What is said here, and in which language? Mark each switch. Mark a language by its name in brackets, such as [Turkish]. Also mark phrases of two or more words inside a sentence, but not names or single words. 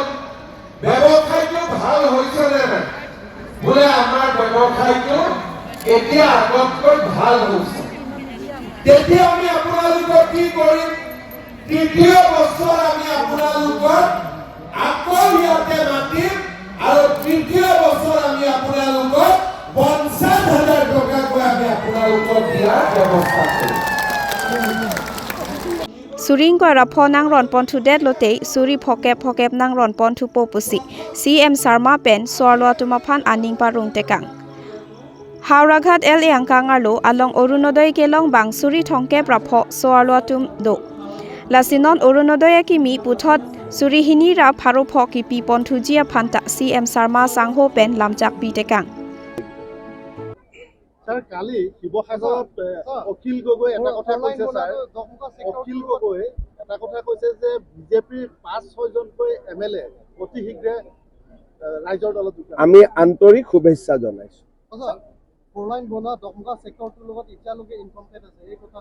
[Assamese] ব্যৱসায়টো ভাল হৈছে নে নাই বোলে আমাৰ ব্যৱসায়টো এতিয়া আগতকৈ ভাল হৈছে তেতিয়া আমি আপোনালোকক কি কৰিম তৃতীয় বছৰ আমি আপোনালোকক আকৌ ইয়াতে মাতিম আৰু তৃতীয় বছৰ আমি আপোনালোকক 50,000 টকাকৈ আমি আপোনালোকক দিয়াৰ ব্যৱস্থা কৰিম [Karbi] Suring Koirapo Nangron Pon to Detlote, Suri Pokep Nangron Pon to Popusi, CM Sarma Pen, Soarlo Tumapan Aning Parung Tekang. Hauraghat El Yankangarlo along Orunodoi Kelong Bang Suri Tongke Prapo Soarlo Tum Do. Lasinon Orunodoya Kimi Putot Suri Hinira Paropoki Pipon Tujia Panta CM Sarma Sangho Pen Lamjak Bitekang. [Assamese] Sir, Kali, শিৱসাগৰত অখিল গগৈ এটা কথা কৈছে স্যাৰ অখিল গগৈ এটা কথা কৈছে যে বিজেপিৰ 5-6 জনকৈ এমএলএ অতি শীঘ্ৰে ৰাইজৰ দলত আমি আন্তৰিক শুভেচ্ছা জনাইছো ফৰলাইন বনোৱা দমকা সেক্টৰটোৰ লগত ইতিয়ালৈকে ইনকমপ্লিট আছে এই কথা